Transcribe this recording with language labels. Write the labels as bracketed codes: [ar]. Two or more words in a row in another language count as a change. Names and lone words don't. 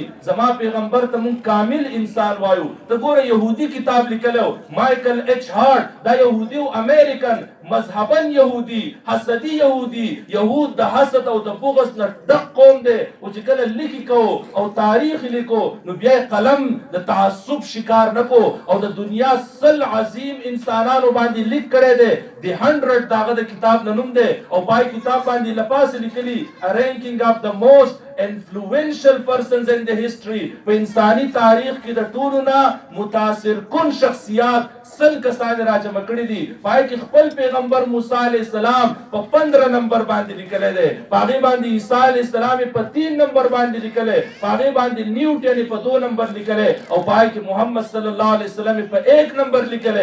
[ps] زما پیغمبر ته مون کامل انسان وایو. ته ګوره يهودي کتاب لیکلو مایکل ایچ هارت دا يهودي او امریکن مذهبا يهودي حسدي يهودي يهود د حسد او د بغض نه ډک قوم دی او چې کله لیکي کو او تاریخ لیکو نو بیا قلم د تعصب شکار نکو او د دنیا سل عظیم انسانانو باندې لیک کړی دی. دی 100 داغه د کتاب نه نوم دی او پای کتاب باندې لپاس لیکلي [en] ranking of the most influential persons in the history. [ps] په انساني تاریخ کې د ټولو نه متاثر کن شخصیات سل کسان راجمع کړي دي. پای کې خپل پیغمبر موسی [ar] علیه السلام [ps] په 15 نمبر باندې لیکلی دی. په هغې باندې عیسی [ar] علیه السلام [ps] په 3 نمبر باندې لیکلی. په هغې باندې نیوټن په 2 نمبر لیکلی او پای کې محمد [ar] صلی الله علیه وسلم [ps] په 1 نمبر لیکلی.